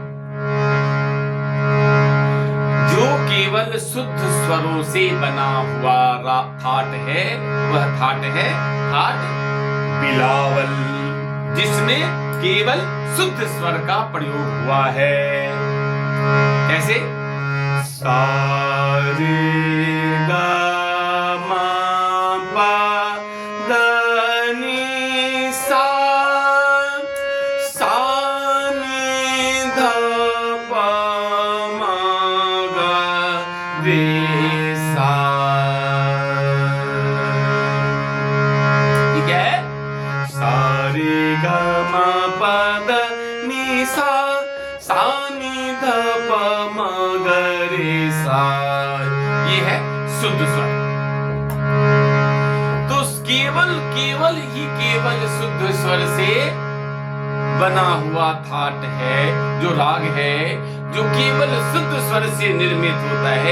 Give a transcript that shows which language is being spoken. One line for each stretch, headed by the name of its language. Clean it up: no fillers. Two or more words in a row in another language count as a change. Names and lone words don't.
Hindi: जो केवल शुद्ध स्वरों से बना हुआ थाट है, वह थाट है थाट बिलावल, जिसमें केवल शुद्ध स्वर का प्रयोग हुआ है। कैसे, सा रे ग मा प ध नी सा, सा नी ध प मा ग रे सा। ठीक है, सा रे ग नी सा, सा नी ध प म ग रे सा। ये है शुद्ध स्वर। तो केवल शुद्ध स्वर से बना हुआ थाट है, जो राग है, जो केवल शुद्ध स्वर से निर्मित होता है।